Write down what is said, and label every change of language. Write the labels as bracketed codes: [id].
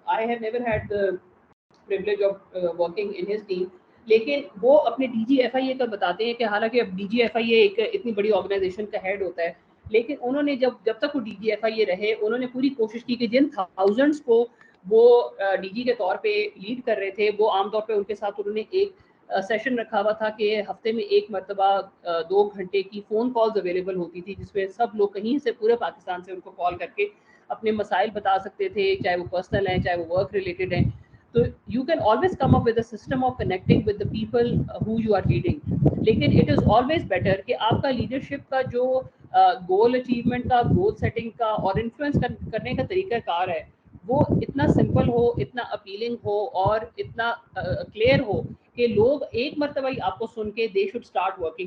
[en] I have never had the privilege of working in his team، [ur] لیکن وہ اپنے D جی F آئی اے کا بتاتے ہیں کہ حالانکہ اب ڈی جی ایف آئی اے ایک اتنی بڑی آرگنائزیشن کا ہیڈ ہوتا ہے، لیکن انہوں نے جب تک وہ ڈی جی ایف آئی اے رہے انہوں نے پوری کوشش کی کہ جن تھاؤزنڈس کو وہ ڈی جی کے طور پہ لیڈ کر رہے تھے، وہ عام طور پہ ان کے ساتھ انہوں نے ایک سیشن رکھا ہوا تھا کہ ہفتے میں ایک مرتبہ 2 گھنٹے کی فون کالز اویلیبل ہوتی تھی، جس میں سب لوگ کہیں سے پورے پاکستان سے ان کو کال کر کے اپنے مسائل بتا سکتے تھے، چاہے وہ پرسنل ہیں چاہے وہ ورک ریلیٹڈ ہیں. [en] تو you can always come up with a system of connecting with the people who you are leading. [ur] لیکن [en] it is always better [ur] کہ آپ کا لیڈرشپ کا جو گول اچیومنٹ کا, گول سیٹنگ کا اور انفلوئنس کرنے کا طریقہ کار ہے وہ اتنا سمپل ہو, اتنا اپیلنگ ہو اور اتنا کلیئر ہو کہ لوگ ایک مرتبہ ہی آپ کو سن کے [en] They should start working.